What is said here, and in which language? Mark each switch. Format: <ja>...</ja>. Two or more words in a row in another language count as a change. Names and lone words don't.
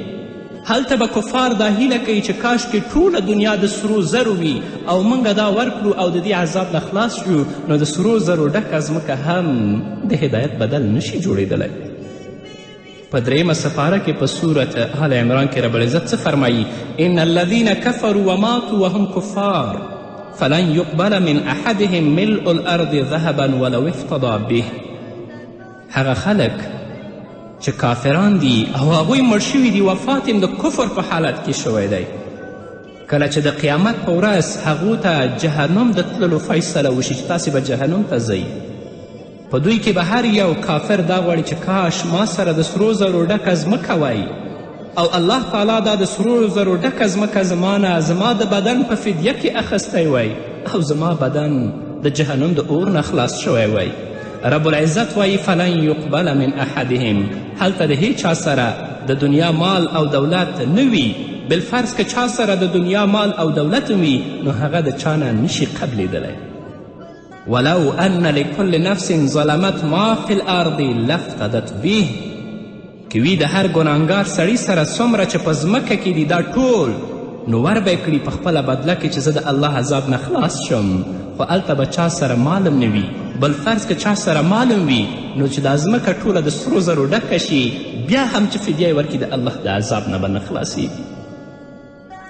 <ps>هلته به کفار دا هیله کوي چې کاش کې ټوله دنیا د سرو زرو وي او موږ دا ورکړو او د دې عذاب نه خلاص شو، نو د سرو زرو ډکه ځمکه هم د هدایت بدل نشي جوړېدلی. په دریمه سپاره کې په صورت آل عمران کې</ps> <ar>رب العزت</ar> <ps>څه فرمایي؟</ps> <ar>ان الذین کفروا وماتوا وهم کفار فلن يقبل من احدهم ملء الارض ذهبا ولو افتضى به.</ar> <ps>هغه خلک چې کافران دي او هغوی مړ شوي دي، وفات د کفر په حالت کې شوی دی، کله چې د قیامت په ورځ هغو ته جهنم د تللو فیصله وشي چې تاسې به جهنم ته ځئ، په دوی کې به هر یو کافر دا غواړي چې کاش ما سره د سرو زرو ډکه ځمکه وای او الله تعالی دا د سرو زرو ډکه ځمکه زما نه زما د بدن په فدیه کې اخیستی وای او زما بدن د جهنم د اور نه خلاص شوی وای.</ps> <ar>رب العزت وایي فلن یقبل من احدهم،</ar> <ps>هلته د هیچ چا سره د دنیا مال او دولت نه وي، بالفرض که چا سره د دنیا مال او دولت وي نو هغه د چا نه نشي قبلیدلی.</ps> <ar>ولو ان لكل نفس ظلمت ما في الارض لافتدت به،</ar> <ps>که وي د هر ګناهګار سړي سره څومره چې په ځمکه کې دي دا ټول، نو ور به یې کړي په خپله بدله کې چې زه د الله عذاب نه خلاص شم، خو هلته به چا سره مالم نه وي، بل فرض که چا سره مالم وي نو چې دا ځمکه ټوله د سرو زرو ډکه شي بیا هم چې فدیه یې ورکړي د الله د عذاب نه به نه خلاصیږي.</ps>